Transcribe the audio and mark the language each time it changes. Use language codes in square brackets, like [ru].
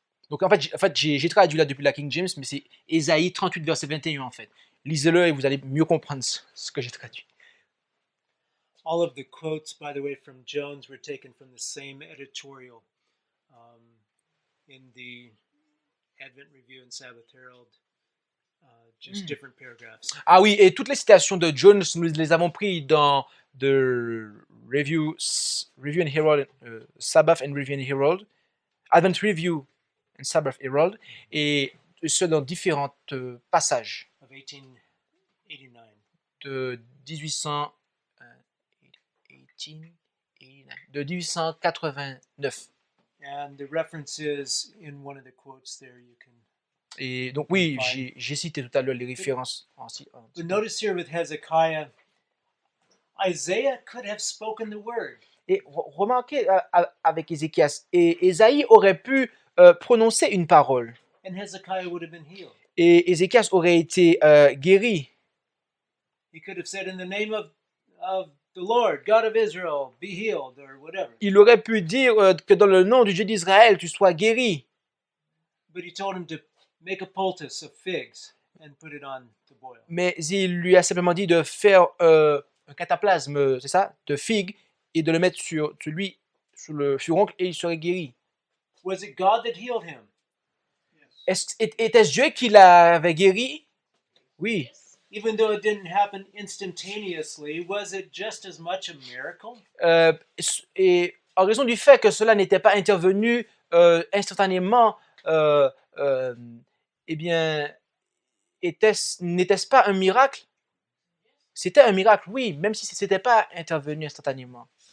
[fr] Donc en fait j'ai traduit là depuis la King James, mais c'est Ésaïe 38 verset 21 en fait. Lisez-le et vous allez mieux comprendre ce que j'ai traduit. [en] All of the quotes, by the way, from Jones were taken from the same editorial in the Advent Review and Sabbath Herald, just different paragraphs. [fr] Ah oui, et toutes les citations de Jones, nous les avons prises dans the Review and Herald, Sabbath and Review and Herald, Advent Review and Sabbath Herald, et ce dans différents passages [en] Of 1889. [fr] de 1889. [en] And the references in one of the quotes there you can. [fr] Et donc oui, j'ai cité tout à l'heure les références. [en] But notice here with Hezekiah, Isaiah could have spoken the word. [fr] Et remarquez avec Ézéchias, et Ésaïe aurait pu prononcer une parole. [en] And Hezekiah would have been healed. [fr] Et Ézéchias aurait été guéri. [en] He could have said, in the name of the Lord, God of Israel, be healed, or whatever. [fr] Il aurait pu dire que dans le nom du Dieu d'Israël, tu sois guéri. [en] But he told him to make a poultice of figs and put it on the boil. [fr] Mais il lui a simplement dit de faire un cataplasme, c'est ça, de figue, et de le mettre sur lui, sur le furoncle, et il serait guéri. [en] Was it God that healed him? [fr] Était-ce Dieu qui l'avait guéri? Oui. [en] Even though it didn't happen instantaneously, was it just as much a miracle? [fr] Et en raison du fait que cela n'était pas intervenu instantanément, eh bien, n'était-ce pas un miracle? C'était un miracle, oui, même si ce n'était pas intervenu instantanément.